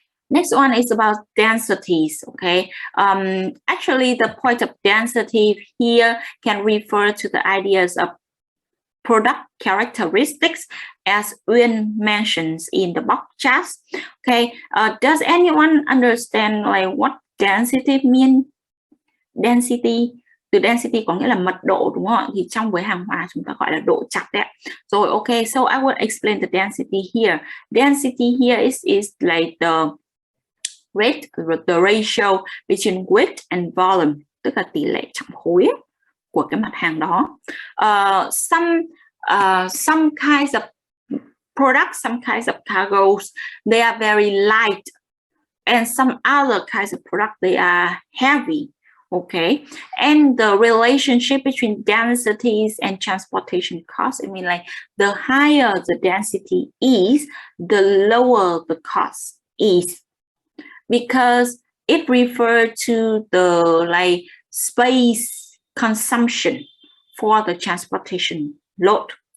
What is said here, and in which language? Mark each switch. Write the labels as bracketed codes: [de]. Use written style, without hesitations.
[en] Next one is about densities, okay? Actually, the point of density here can refer to the ideas of product characteristics, as Uyên mentions in the box chat. Okay, does anyone understand like what density mean? [vi] Density, từ density có nghĩa là mật độ, đúng không? Thì trong với hàng hóa chúng ta gọi là độ chặt đấy. [en] Rồi, okay, so I will explain the density here. Density here is like the rate, the ratio between weight and volume, [vi] tức là tỷ lệ trọng khối của cái mặt hàng đó. [en] Some kinds of products, some kinds of cargoes, they are very light, and some other kinds of products, they are heavy. Okay, and the relationship between densities and transportation costs, I mean, like the higher the density is, the lower the cost is, because it refers to the space consumption for the transportation load.